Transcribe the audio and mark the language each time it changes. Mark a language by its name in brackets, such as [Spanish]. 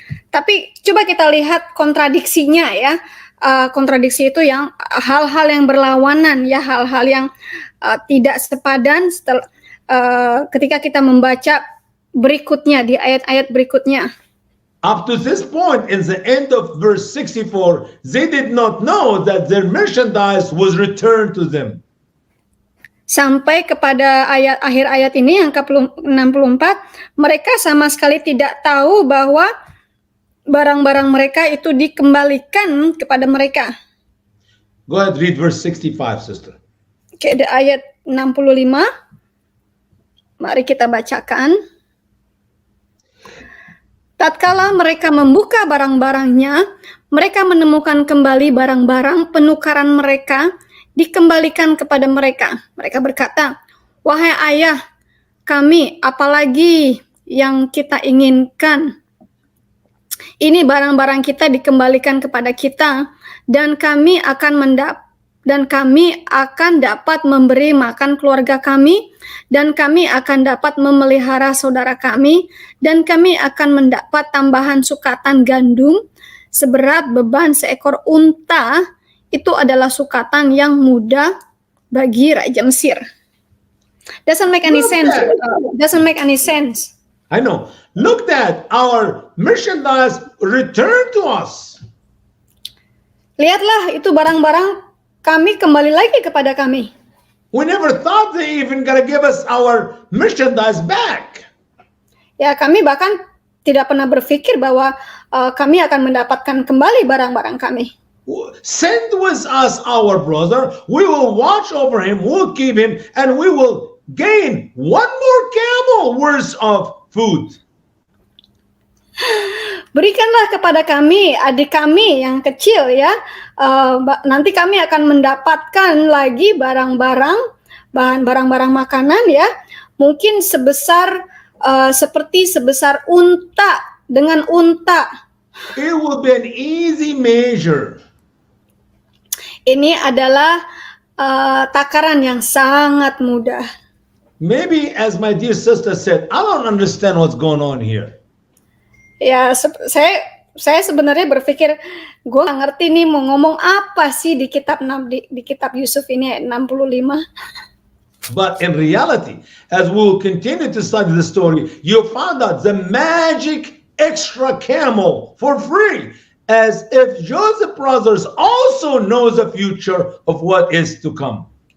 [Indonesian] Tapi coba kita lihat kontradiksinya ya. Kontradiksi itu yang hal-hal yang berlawanan ya, hal-hal yang tidak sepadan ketika kita membaca berikutnya di ayat-ayat berikutnya. [English] Up to this point, in the end of verse 64, they did not know that their merchandise was returned to them. [Indonesian] Sampai kepada akhir ayat ini yang ke-64, mereka sama sekali tidak tahu bahwa barang-barang mereka itu dikembalikan kepada mereka. [English] Go ahead, read verse 65, sister. [Indonesian] Oke, di ayat 65. Mari kita bacakan. Tatkala mereka membuka barang-barangnya, mereka menemukan kembali barang-barang penukaran mereka dikembalikan kepada mereka. Mereka berkata, wahai ayah, kami apalagi yang kita inginkan? Ini barang-barang kita dikembalikan kepada kita, dan kami akan dapat memberi makan keluarga kami, dan kami akan dapat memelihara saudara kami, dan kami akan mendapat tambahan sukatan gandum seberat beban seekor unta. Itu adalah sukatan yang mudah bagi Raja Mesir. [English] Doesn't make any sense. Doesn't make any sense. I know. Look that our merchandise returned to us. [Indonesian] Lihatlah, itu barang-barang kami kembali lagi kepada kami. [English] We never thought they even gonna give us our merchandise back. [Indonesian] Ya, kami bahkan tidak pernah berpikir bahwa kami akan mendapatkan kembali barang-barang kami. [English] Send with us our brother. We will watch over him. We'll keep him, and we will gain one more camel worth of food. [Indonesian] Berikanlah kepada kami, adik kami yang kecil ya. Nanti kami akan mendapatkan lagi barang-barang makanan ya. Mungkin sebesar unta dengan unta. [English] It will be an easy measure. [Indonesian] Ini adalah takaran yang sangat mudah. [English] Maybe, as my dear sister said, I don't understand what's going on here. [Indonesian] Ya, saya sebenarnya berpikir, gue nggak ngerti nih mau ngomong apa sih di kitab di kitab Yusuf ini ayat 65. [English] But in reality, as we will continue to study the story, you'll find out the magic extra camel for free, as if Joseph Brothers also knows the future of what is to come.